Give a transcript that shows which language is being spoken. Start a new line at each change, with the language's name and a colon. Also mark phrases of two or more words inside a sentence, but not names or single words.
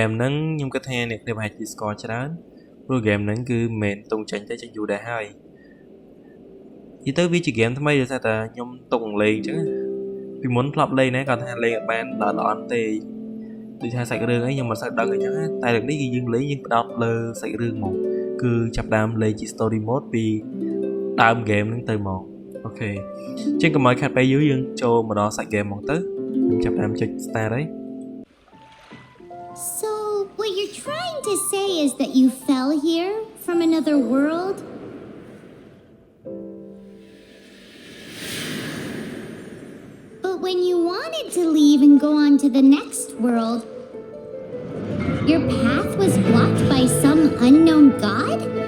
Khmer: មហ្នឹងខ្ញុំគិតថាអ្នកគ្នាប្រហែលជាស្គាល់ច្រើនព្រោះហ្គេមហ្នឹងគឺមិនមែនទុំចេញទៅចេញយូរដែរហើយនិយាយទៅវាជាហ្គេមថ្មីដោយសារតែខ្ញុំទុំលេងអញ្ចឹងពីមុនធ្លាប់លេងណាគាត់ថាលេងអត់បានល្អៗទេដូចថាសាច់រឿងអីខ្ញុំមិនសូវដឹងអញ្ចឹងតែរឿងនេះគឺយើងលេងយើងផ្ដោតលើសាច់រឿងហ្មងគឺចាប់ដើមលេងជា
English: story mode
Khmer: ពីដើម game ហ្នឹងទៅមកអូខេជាងកុំឲ្យខាត់ពេលយូរយើងចូលមកដល់សាច់ game ហ្មងទៅខ្ញុំចាប់ដើមចុច start ហើយ
English: So what you're trying to say is that you fell here from another world? But when you wanted to leave and go on to the next world, your path was blocked by some unknown god?